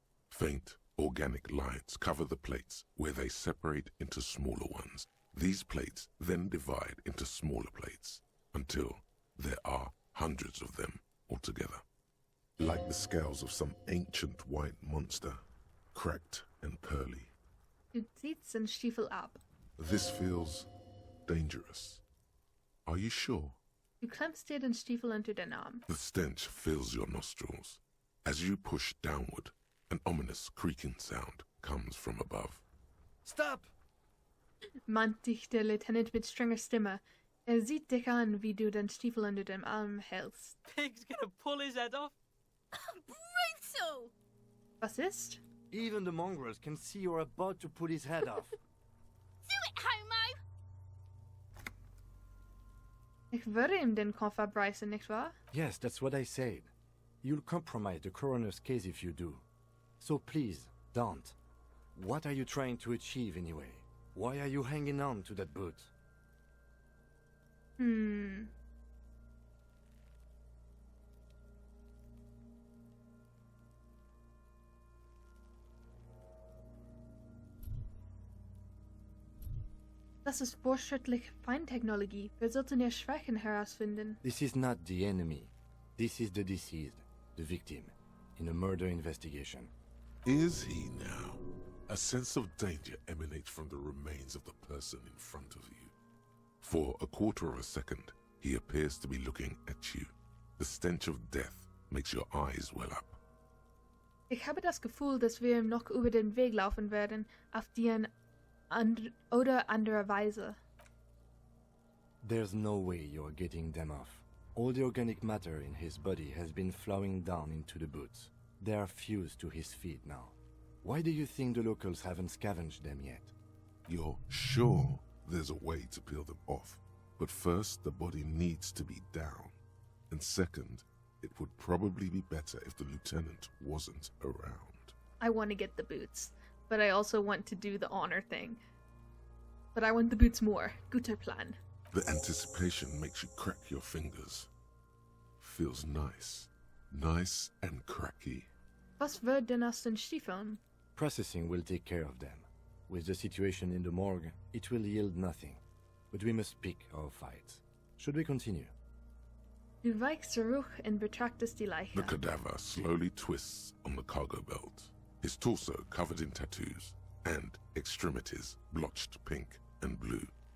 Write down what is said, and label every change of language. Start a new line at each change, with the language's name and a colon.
English: Faint, organic lines cover the plates where they separate into smaller ones. These plates then divide into smaller plates until there are hundreds of them altogether. Like the scales of some ancient white monster, cracked and pearly.
German: Du ziehst den Stiefel ab.
English: This feels dangerous. Are you sure?
German: Du klemmst dir den Stiefel unter den Arm.
English: The stench fills your nostrils. As you push downward, an ominous creaking sound comes from above. Stop!
German: Mahnt dich der Lieutenant mit strenger Stimme. Sieht dich an, wie du den Stiefel unter dem Arm hältst.
English: Pig's gonna pull his head off. Brutal!
German: Was ist?
English: Even the mongrels can see you're about to pull his head off. Do it, homo!
German: Ich würde ihm den Kopf abreißen, nicht wahr?
English: Yes, that's what I said. You'll compromise the coroner's case if you do. So please, don't. What are you trying to achieve anyway? Why are you hanging on to that boot?
German: Das ist fortschrittliche Feintechnologie. Wir sollten ihre Schwächen herausfinden.
English: This is not the enemy. This is the deceased, the victim, in a murder investigation. Is he now? A sense of danger emanates from the remains of the person in front of you. For a quarter of a second, he appears to be looking at you. The stench of death makes your eyes well up.
German: Ich habe das Gefühl, dass wir ihm noch über den Weg laufen werden, auf die oder andere Weise.
English: There's no way you're getting them off. All the organic matter in his body has been flowing down into the boots. They are fused to his feet now. Why do you think the locals haven't scavenged them yet? You're sure there's a way to peel them off, but first the body needs to be down. And second, it would probably be better if the lieutenant wasn't around. I want to get the boots, but I also want to do the honor thing. But I want the boots more.
German: Guter Plan.
English: The anticipation makes you crack your fingers. Feels nice. Nice and cracky.
German: Was wird denn aus den Stiefeln?
English: Processing will take care of them. With the situation in the morgue, it will yield nothing. But we must pick our fights. Should we continue?
German: Du weichst zurück und betrachtest die Leiche.
English: The cadaver slowly twists on the cargo belt, his torso covered in tattoos, and extremities blotched pink and blue.